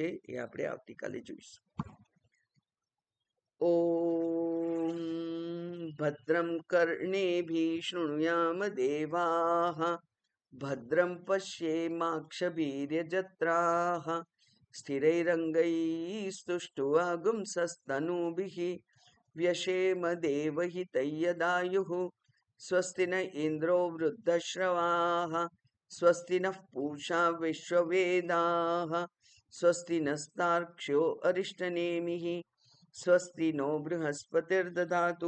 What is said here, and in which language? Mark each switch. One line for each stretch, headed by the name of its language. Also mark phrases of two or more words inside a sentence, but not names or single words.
Gujarati: એ આપણે આવતીકાલે જોઈશું.
Sanskrit: ઓમ ભદ્રમ કર્ણેભિઃ શૃણુયામ દેવાઃ ભદ્રમ પશ્યેમાક્ષભીર્યજત્રાઃ સ્થિરૈરङ्गैस्तुष्टुवागुंसस्तनूभिः व्यशेम देवहितैर्यदायुः स्वस्ति न इन्द्रो वृद्धश्रवाः स्वस्ति नः पूषा विश्ववेदाः स्वस्ति नस्तार्क्ष्यो अरिष्टनेमिः स्वस्ति नो बृहस्पतिर्दधातु.